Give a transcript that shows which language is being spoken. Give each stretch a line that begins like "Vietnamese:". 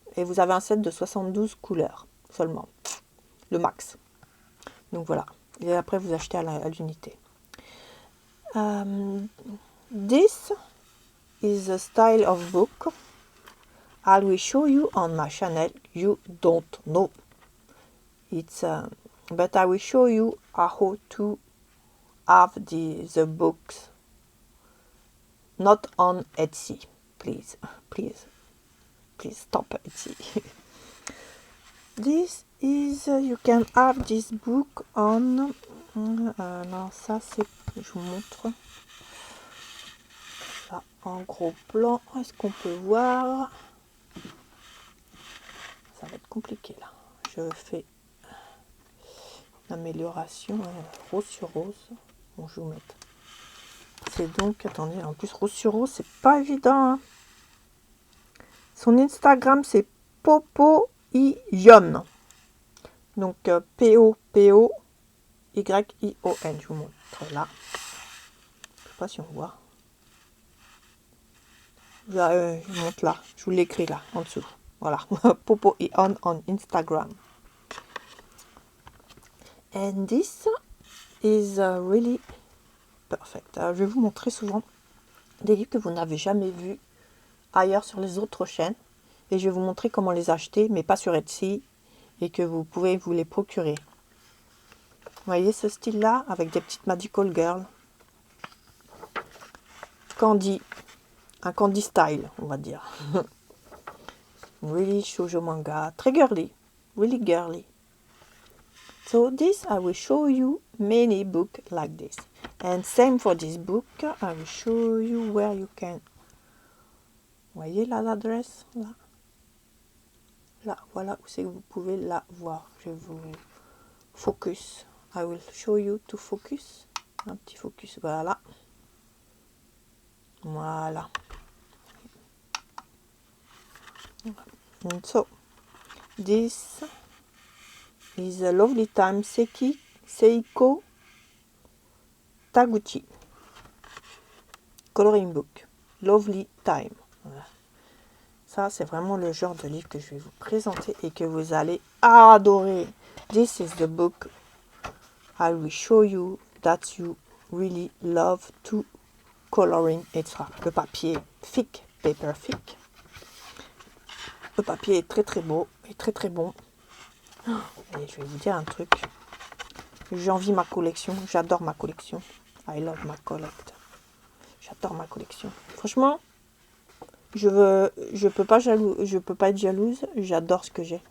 French: Et vous avez un set de 72 couleurs seulement, le max. Donc voilà. Et après, vous achetez à l'unité.
English: This is a style of book I will show you on my channel. You don't know. It's but I will show you how to have the books not on Etsy. Please stop Etsy. This is you can have this book on
French: non, ça c'est, je vous montre là, en gros plan. Est-ce qu'on peut voir? Ça va être compliqué là. Je fais une amélioration rose sur rose. Bon, je vais vous mettre. C'est donc, attendez, en plus rose sur rose, c'est pas évident. Hein. Son Instagram, c'est Popo Ion. Donc P-O-P-O Y-I-O-N. Je vous montre là. Je sais pas si on voit. Je vous montre là. Je vous l'écris là, en dessous. Voilà. Popo Ion on Instagram.
English: And this is really perfect.
French: Alors, je vais vous montrer souvent des livres que vous n'avez jamais vus ailleurs sur les autres chaînes. Et je vais vous montrer comment les acheter, mais pas sur Etsy. Et que vous pouvez vous les procurer. Vous voyez ce style-là, avec des petites Magical Girl. Candy. Un candy style, on va dire.
English: Really shoujo manga.
French: Très girly.
English: Really girly. So this, I will show you many books like this. And same for this book, I will show you where you can.
French: Vous voyez là l'adresse là. Là, voilà où c'est que vous pouvez la voir. Je vais vous focus.
English: I will show you to focus.
French: Un petit focus, voilà. Voilà.
English: And so, this is a lovely time Seiko Taguchi. Coloring book. Lovely time. Voilà.
French: Ça, c'est vraiment le genre de livre que je vais vous présenter et que vous allez adorer.
English: This is the book I will show you that you really love to coloring, etc.
French: Le papier thick,
English: paper thick.
French: Le papier est très très beau et très très bon. Et je vais vous dire un truc. J'envie ma collection. J'adore ma collection.
English: I love my collect.
French: J'adore ma collection. Franchement, je peux pas être jalouse. J'adore ce que j'ai.